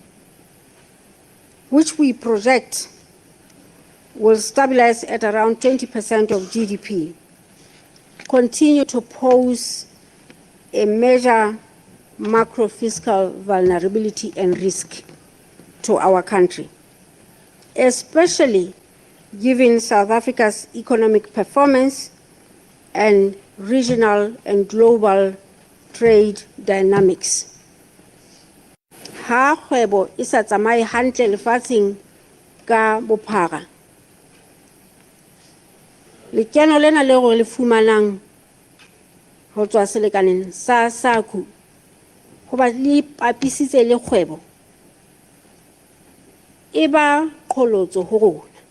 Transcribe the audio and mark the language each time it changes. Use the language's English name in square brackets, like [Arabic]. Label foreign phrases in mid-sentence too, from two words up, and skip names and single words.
[English] which we project will stabilize at around 20% of GDP, continue to pose a major macro-fiscal vulnerability and risk to our country, especially given South Africa's economic performance and regional and global trade dynamics. [Southern Sotho] Ha kgwebo e sa tsamaye hantle lefatsheng ka bophara, lekeno lena le gore le fumanang ho tswa selekaneng sa SACU ho ba le papisitse le kgwebo e ba qholotso ho rona.